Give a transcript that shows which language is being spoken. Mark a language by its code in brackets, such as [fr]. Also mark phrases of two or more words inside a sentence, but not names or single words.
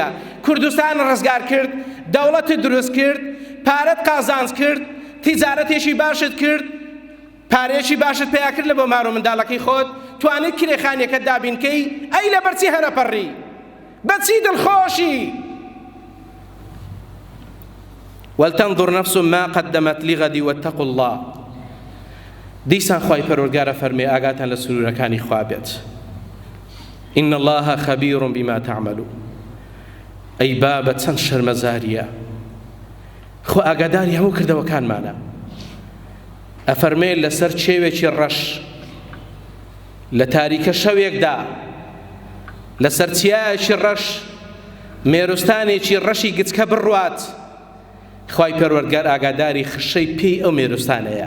[ckb] کوردستان ڕزگار کرد، دەوڵەت دروست کرد، پارەت قازانج کرد، تیجارەتێکی باشت کرد، پارێکی باشت پێیا کرد لە بۆ مار و منداڵەکەی خۆت، توانیت کرێخانیەکەت دابینکەی، ئەی لە بەرچی هەرەپەڕی، بەچی دڵخۆشی؟ [ar] ولتنظر نفس ما قدمت لغد واتقوا الله. [ckb] دیسان خوای پەروەردگارە فەرمێ ئاگاتان لە سنوورەکانی خوا بێت. [ar] إن الله خبير بما تعملون. [ckb] ئەی بابە چەند شەرمەزاریە، خۆ ئاگاداری هەموو کردەوەکانمانە. ئەفەرمێ لەسەر چێوێکی ڕەش لە تاریکە شەوێکدا، لەسەر چیایەکی ڕەش مێروستانێکی ڕەشی گچکە بڕوات، خوای پەروەردگار ئاگاداری خشەی پێی ئەو مێروستانەیە.